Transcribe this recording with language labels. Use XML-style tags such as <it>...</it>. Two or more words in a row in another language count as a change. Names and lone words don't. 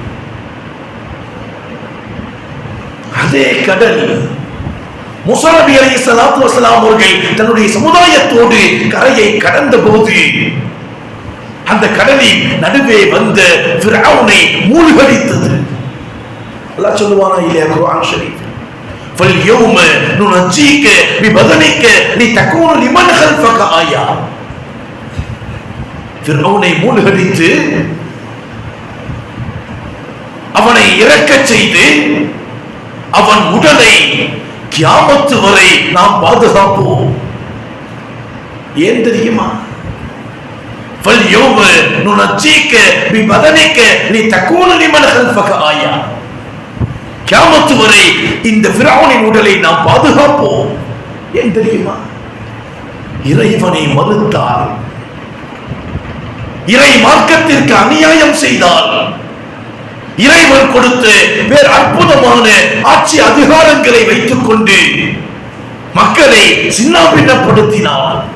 <ta>அதே கடல் மூசா நபி</ta> <ar>عليه الصلاة والسلام</ar> <ta>அவர்கள் தன்னுடைய சமுதாயத்தோடு கரையை கடந்த போது அந்த கடலின் நடுவே வந்த ஃபிரௌனை மூழ்கடித்தது. அல்லாஹ் சொல்லுவானா இல்லையா குர்ஆன் ஷரீஃப்,</ta> <ar>فَالْيَوْمَ نُنَجِّيكَ بِبَدَنِكَ لِتَكُونَ لِمَنْ خَلْفَكَ آيَةً.</ar> <ta>ஃபிரௌனை மூழ்கடித்து அவனை இறக்கச் செய்து அவன் உடலை கியாமத்து வரை நாம் பாதுகாப்போம். ஏன் தெரியுமா?</ta> <ar>فَالْيَوْمَ نُنَجِّيكَ بِبَدَنِكَ لِتَكُونَ لِمَنْ خَلْفَكَ آيَةً.</ar> <ta>கியாமத்து வரை இந்த ஃபிரௌனின் உடலை நாம் பாதுகாப்போம். ஏன் தெரியுமா? இறைவனை மறுத்தால், இறை மார்க்கத்திற்கு அநியாயம் செய்தால், இறைவன் கொடுத்த வேறு அற்புதமான ஆட்சி அதிகாரங்களை வைத்துக் கொண்டு மக்களை சின்னாபின்னப்படுத்தினார்.</ta>